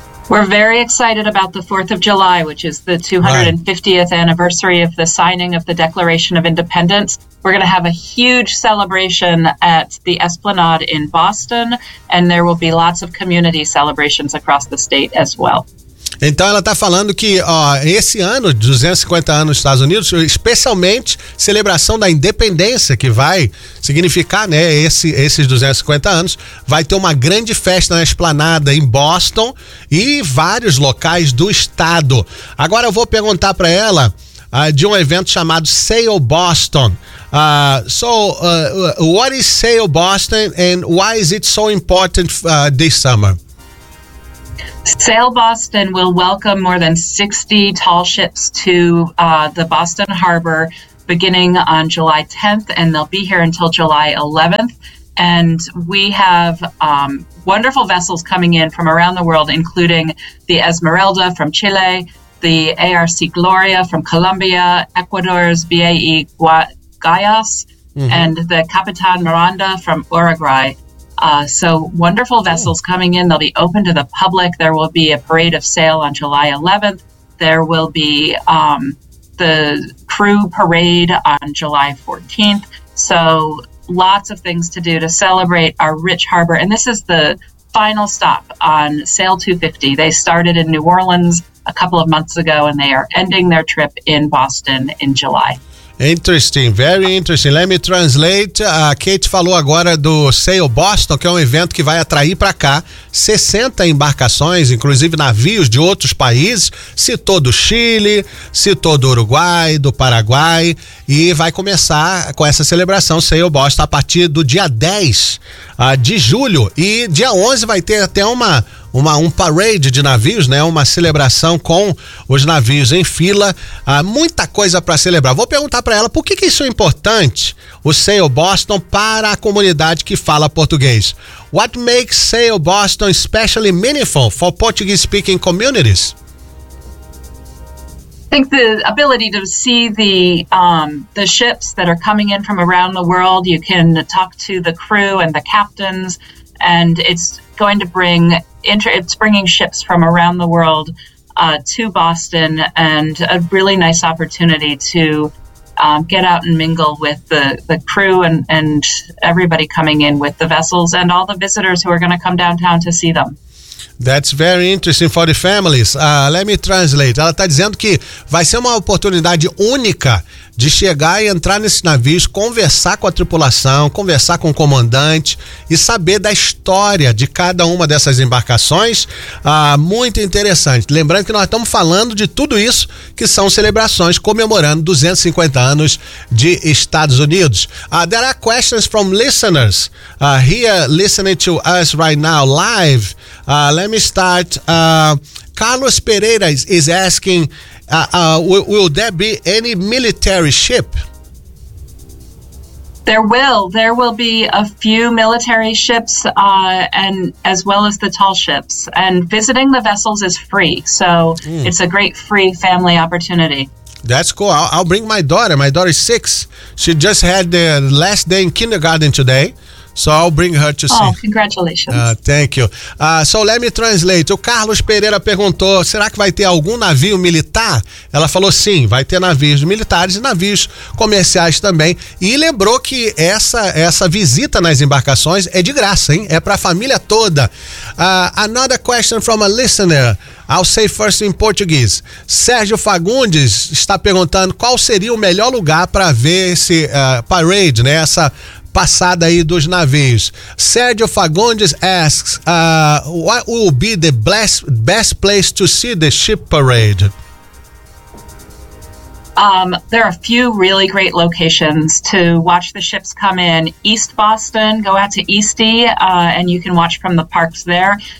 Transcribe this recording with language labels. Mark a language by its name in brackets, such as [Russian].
[English] We're very excited about the 4th of July, which is the 250th right. anniversary of the signing of the Declaration of Independence. We're going to have a huge celebration at the Esplanade in Boston, and there will be lots of community celebrations across the state as well. [Portuguese] Então ela está falando que ó, esse ano, 250 anos nos Estados Unidos, especialmente celebração da independência, que vai significar né, esses 250 anos, vai ter uma grande festa na Esplanada em Boston e vários locais do estado. Agora eu vou perguntar para ela de um evento chamado Sail Boston. [English] What is Sail Boston and why is it so important this summer? Sail Boston will welcome more than 60 tall ships to the Boston Harbor beginning on July 10th, and they'll be here until July 11th. And we have wonderful vessels coming in from around the world, including the Esmeralda from Chile, the ARC Gloria from Colombia, Ecuador's BAE Guayas, mm-hmm. and the Capitan Miranda from Uruguay. So wonderful vessels coming in. They'll be open to the public. There will be a parade of sail on July 11th. There will be the crew parade on July 14th. So lots of things to do to celebrate our rich harbor. And this is the final stop on Sail 250. They started in New Orleans a couple of months ago, and they are ending their trip in Boston in July. Interesting, very interesting. Let me translate. [Portuguese] A Kate falou agora do Sail Boston, que é um evento que vai atrair para cá 60 embarcações, inclusive navios de outros países, citou do Chile, citou do Uruguai, do Paraguai, e vai começar com essa celebração Sail Boston a partir do dia 10 de julho, e dia 11 vai ter até um parade de navios, né? Uma celebração com os navios em fila, muita coisa para celebrar. Vou perguntar para ela por que que isso é importante, o Sail Boston, para a comunidade que fala português. [English] What makes Sail Boston especially meaningful for Portuguese speaking communities? I think the ability to see the ships that are coming in from around the world, you can talk to the crew and the captains, and it's going to bring it's bringing ships from around the world to Boston, and a really nice opportunity to get out and mingle with the crew and everybody coming in with the vessels and all the visitors who are going to come downtown to see them. That's very interesting for the families. Let me translate. [Portuguese] Ela está dizendo que vai ser uma oportunidade única de chegar e entrar nesse navio, conversar com a tripulação, conversar com o comandante e saber da história de cada uma dessas embarcações. Muito interessante. Lembrando que nós estamos falando de tudo isso, que são celebrações comemorando 250 anos de Estados Unidos. [English] There are questions from listeners here listening to us right now live. Let me start. Carlos Pereira is asking, will there be any military ship? There will be a few military ships, and as well as the tall ships. And visiting the vessels is free, so it's a great free family opportunity. That's cool. I'll bring my daughter. My daughter is 6. She just had the last day in kindergarten today. So I'll bring her to see. Oh, congratulations. Thank you. So let me translate. [Portuguese] O Carlos Pereira perguntou, será que vai ter algum navio militar? Ela falou sim, vai ter navios militares e navios comerciais também. E lembrou que essa visita nas embarcações é de graça, hein? É para a família toda. [English] Another question from a listener. I'll say first in Portuguese. [Portuguese] Sérgio Fagundes está perguntando qual seria o melhor lugar para ver esse parade, né? Essa passada aí dos navios. [English] Sergio Fagundes asks, what will be the best place to see the ship parade? There are a few really great locations to watch the ships come in. East Boston, go out to Eastie, and you can watch from the parks there.